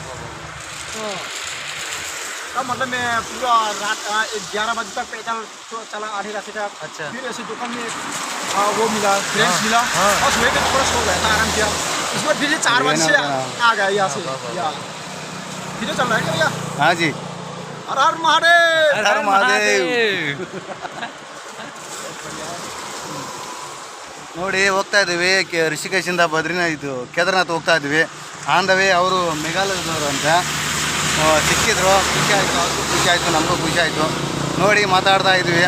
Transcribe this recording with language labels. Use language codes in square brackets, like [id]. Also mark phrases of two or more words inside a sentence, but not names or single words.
[hi] तब मतलब मैं पूरा रात 11 बजे तक पैदल चला आधे रास्ते तक। अच्छा। फिर ऐसे दुकान में वो मिला, फ्रेंड्स मिला और सोए के थोड़ा सो गया था, आराम किया। उसमें फिर 4 बजे से आ गया यहाँ से। फिर चल रहा है क्या भैया? हाँ जी। हर हर महादेव, हर महादेव. [kn] ನೋಡಿ ಹೋಗ್ತಾ ಇದ್ದೀವಿ ರಿಷಿಕೇಶಿಂದ ಇದು ಕೇದಾರ್ನಾಥ್ ಹೋಗ್ತಾ ಇದ್ದೀವಿ. [en] on the way [kn] ಅವರು ಮೇಘಾಲಯದವರು ಅಂತ ಸಿಕ್ಕಿದ್ರು. ಖುಷಿ ಆಯಿತು, ಅವ್ರಿಗೂ ಖುಷಿ ಆಯಿತು, ನಮಗೂ ಖುಷಿ ಆಯಿತು. ನೋಡಿ ಮಾತಾಡ್ತಾ ಇದ್ವಿ.